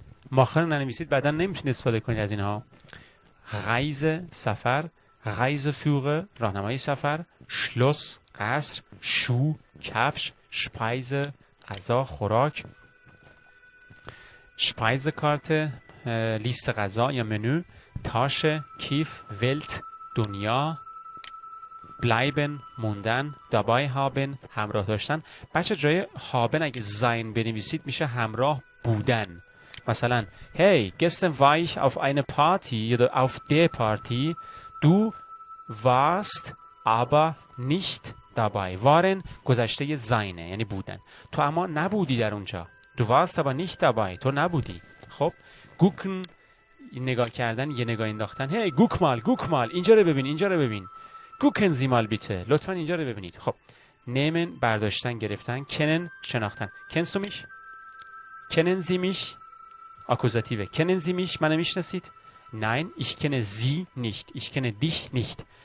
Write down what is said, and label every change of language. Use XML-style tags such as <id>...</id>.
<fa>ماخن رو ننویسید، بعدا نمیتونید استفاده کنید از اینها. Reise سفر، Reiseführer راهنمای سفر، Schloss قصر، شو کفش، Speise غذا خوراک، Speisekarte لیست غذا یا منو، تاشه کیف، ولت دنیا، bleiben موندن، dabei haben همراه داشتن. بچه جای haben اگه sein بنویسید میشه همراه بودن. مثلا</fa> <de>hey gestern war ich auf eine Party oder auf der Party du warst aber nicht dabei.</de> <fa>waren گذشته sein یعنی بودن. تو اما نبودی در اونجا.</fa> <de>du warst aber nicht dabei.</de> <fa>تو نبودی. خب gucken نگاه کردن، یه نگاه انداختن.</fa> <de>hey guck mal</de> <fa>اینجا رو ببین، اینجا رو ببین.</fa> <de>gucken Sie mal bitte</de> <fa>لطفا اینجا رو ببینید. خب nehmen برداشتن گرفتن، kennen شناختن.</fa> <de>kennst du mich؟ kennen Sie mich؟</de> <fa>آکوزاتیوه.</fa> <de>kennen Sie mich؟</de> <fa>منو میشناسید؟</fa> <de>nein ich kenne Sie nicht ich kenne dich nicht.</de>